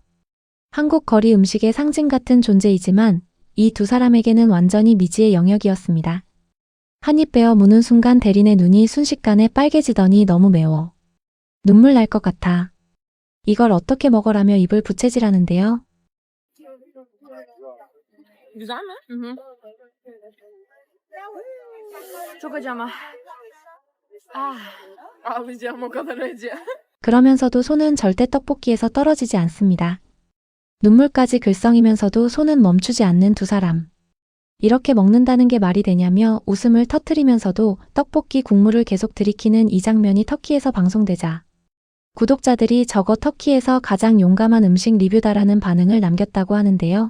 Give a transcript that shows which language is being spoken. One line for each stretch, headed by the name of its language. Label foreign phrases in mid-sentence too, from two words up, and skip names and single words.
Korean: 한국 거리 음식의 상징 같은 존재이지만 이 두 사람에게는 완전히 미지의 영역이었습니다. 한입 베어 무는 순간 대린의 눈이 순식간에 빨개지더니 너무 매워. 눈물 날 것 같아. 이걸 어떻게 먹어라며 입을 부채질하는데요.
Turkish: Güzel mi? Hı hı. Çok acı ama. Ah, ağlayacağım o kadar acı.
Korean: 그러면서도 손은 절대 떡볶이에서 떨어지지 않습니다. 눈물까지 글썽이면서도 손은 멈추지 않는 두 사람. 이렇게 먹는다는 게 말이 되냐며 웃음을 터뜨리면서도 떡볶이 국물을 계속 들이키는 이 장면이 터키에서 방송되자 구독자들이 저거 터키에서 가장 용감한 음식 리뷰다라는 반응을 남겼다고 하는데요.